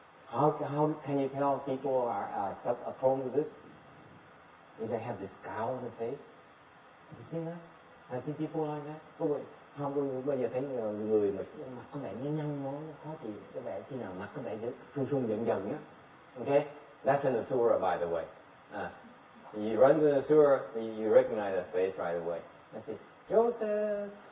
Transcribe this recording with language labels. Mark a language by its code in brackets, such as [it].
[en] How can you tell people are prone to this? If they have this scowl on their face. You see that? I see people like that. [vi] Không, bây giờ thấy người mà mặt có vẻ nhăn nó khó chịu, có vẻ khi nào mặt có vẻ run giận á. Okay? [en] That's in the surah, by the way. You run to the surah, you recognize that face right away. I say, Joseph!